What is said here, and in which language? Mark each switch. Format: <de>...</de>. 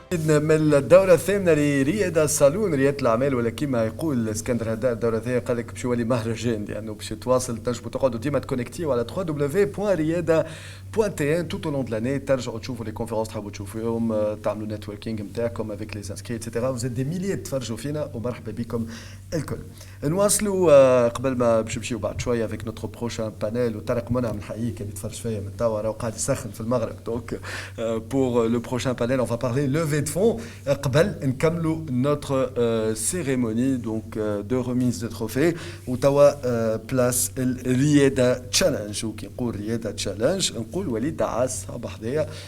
<ar>من الدورة الثامنة لرياض الصالون ريادة الأعمال، ولا كيما يقول اسكندر هدار الدورة الثانية قال لك باش يولي مهرجان لأنه باش تواصل تنجموا تقعدوا ديما تكونكتيو على www.riada.tn</ar> <fr>tout au long de l'année</fr> <ar>ترجعوا تشوفوا لي كونفيرونس تحبوا تشوفوهم تعملوا نتوركينغ نتاعكم avec les inscrits etc.</ar> <fr>Vous êtes des milliers</fr> <ar>تفرجوا فينا ومرحبا بكم الكل. نواصلوا قبل ما باش نمشيو بعد شوية</ar> <fr>avec notre prochain panel</fr> <ar>وطارق منعم نحييك اللي تفرج فيا من توا راهو قاعد يسخن في المغرب.</ar> <fr>Donc pour le prochain panel on va parler levée de fonds.</fr> <ar>قبل نكملوا</ar> <fr>notre cérémonie donc de remise de trophées</fr> <ar>وتوا بلاس الرياضة تشالنج. وكي نقول رياضة تشالنج نقول وليد دعاس بحذايا.</ar>